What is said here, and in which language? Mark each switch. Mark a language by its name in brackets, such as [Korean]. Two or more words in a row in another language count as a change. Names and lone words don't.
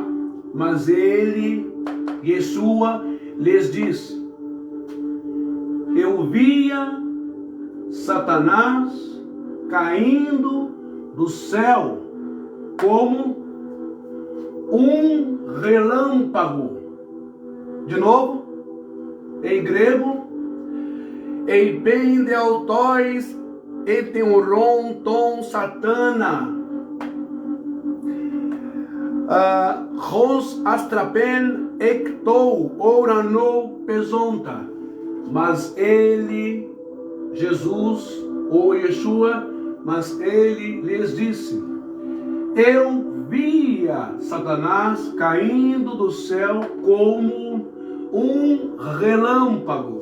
[Portuguese] Mas ele, Yeshua, lhes disse: eu via Satanás caindo do céu como um relâmpago. De novo, em grego: [Greek] εἶπεν δὲ αὐτοῖς ἐθεώρουν τὸν σατανᾶν ὡς ἀστραπὴν ἐκ τοῦ οὐρανοῦ πεσόντα. [Portuguese] Mas ele, Jesus ou Yeshua, mas ele lhes disse: eu via Satanás caindo do céu como um relâmpago.